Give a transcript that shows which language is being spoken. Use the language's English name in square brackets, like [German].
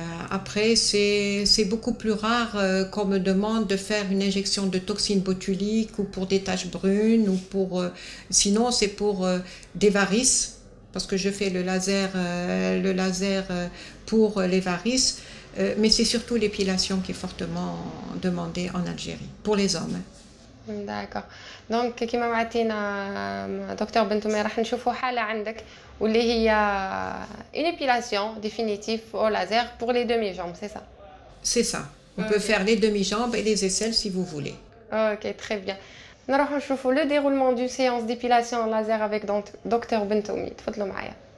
[French] Après, c'est beaucoup plus rare qu'on me demande de faire une injection de toxine botulique ou pour des taches brunes, ou pour, sinon c'est pour des varices, parce que je fais le laser pour les varices, mais c'est surtout l'épilation qui est fortement demandée en Algérie, pour les hommes. D'accord. [Arabic] دونك كيما معطينا دكتور بنتومي راح نشوفوا حاله عندك واللي هي [French] une épilation définitive au laser pour les demi-jambes, c'est ça? C'est ça. On peut faire les demi-jambes et les aisselles si vous voulez. Ok, très bien. [Arabic] نروح نشوفوا [French] le déroulement d'une séance d'épilation en laser avec docteur [Arabic] بنتومي. تفضلوا معايا.